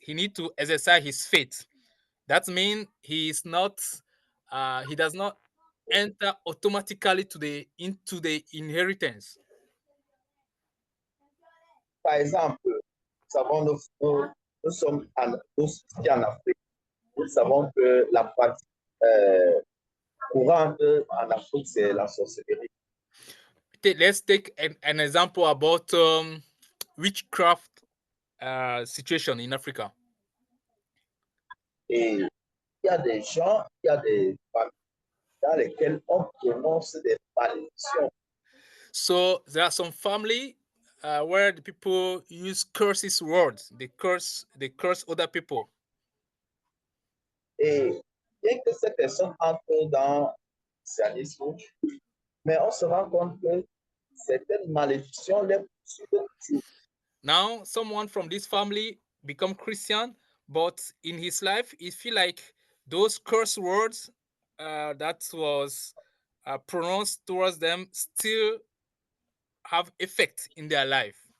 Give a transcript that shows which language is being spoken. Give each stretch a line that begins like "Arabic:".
English: He need to exercise his faith. That means he is not, he does not enter automatically into the inheritance.
French: Par exemple, nous savons, nous sommes en Afrique. Nous savons que la pratique courante en Afrique, c'est la sorcellerie.
English: Let's take an example about witchcraft situation in Africa.
French: Et il y a des gens, il y a des familles dans lesquelles on prononce des malédictions.
English: So there are some family where the people use curses words. They curse other people.
French: Et bien que ces personnes entrent dans le christianisme, mais on se rend compte que certaines malédictions les poursuivent toujours.
English: Now, someone from this family become Christian, but in his life, he feel like those curse words that was pronounced towards them still have effect in their life.